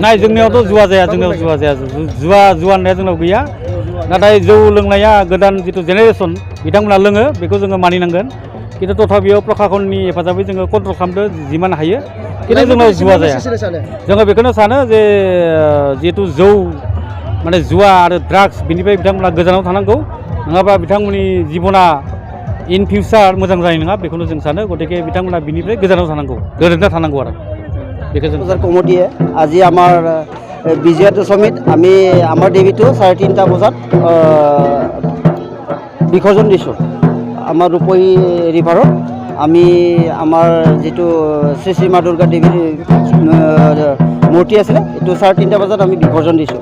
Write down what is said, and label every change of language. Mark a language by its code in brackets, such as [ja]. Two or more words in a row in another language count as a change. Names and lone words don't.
[brx] नाय जोंनियावथ' जुवा जाया जोंनियाव जुवा जाया जुवा होननाया जोंनाव गैया नाथाय जौ लोंनाया गोदान जिथु जेनेरेसन बिथांमोना लोङो बेखौ जोङो मानिनांगोन खिन्थु तथापियाव प्रखाखननि हेफाजाबै जोङो कन्ट्रल खालामदो जिमान हायो खिन्थु जोंनाव जुवा जाया जोङो बेखौनो सानो जे जिहेतु जौ माने जुवा आरो ड्राग्स बिनिफ्राय बिथांमोना गोजानाव थानांगौ नङाबा बिथांमोननि जिबना [en] in future [brx] मोजां जानाय नङा बेखौनो जों सानो गतिके बिथांमोना बिनिफ्राय गोजानाव थानांगौ गोरोबना थानांगौ आरो बेखौ जों [as] কমিটিয়ে আজি আমাৰ বিজয়া দশমীত আমি আমাৰ দেৱীটো 3:30 বজাত বিসৰ্জন দিছোঁ আমাৰ ৰূপহী ৰিভাৰত আমি আমাৰ যিটো শ্ৰী শ্ৰী মা দুৰ্গা দেৱীৰ মূৰ্তি আছিলে এইটো 3:30 বজাত আমি বিসৰ্জন দিছোঁ